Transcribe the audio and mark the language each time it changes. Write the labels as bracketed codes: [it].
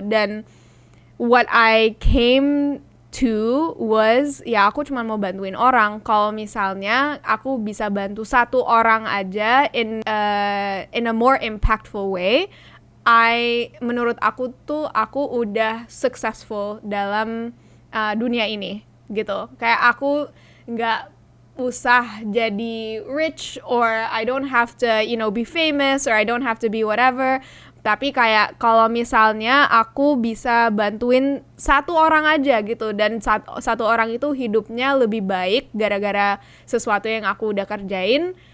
[en] Dan what I came to was, [id] aku cuma mau bantuin orang. Kalau misalnya aku bisa bantu satu orang aja [en] in a more impactful way, [id] menurut aku tuh aku udah successful dalam dunia ini gitu. Kayak aku nggak usah jadi [en] rich, or I don't have to, be famous, or I don't have to be whatever. [id] Tapi kayak kalau misalnya aku bisa bantuin satu orang aja gitu, dan satu orang itu hidupnya lebih baik gara-gara sesuatu yang aku udah kerjain,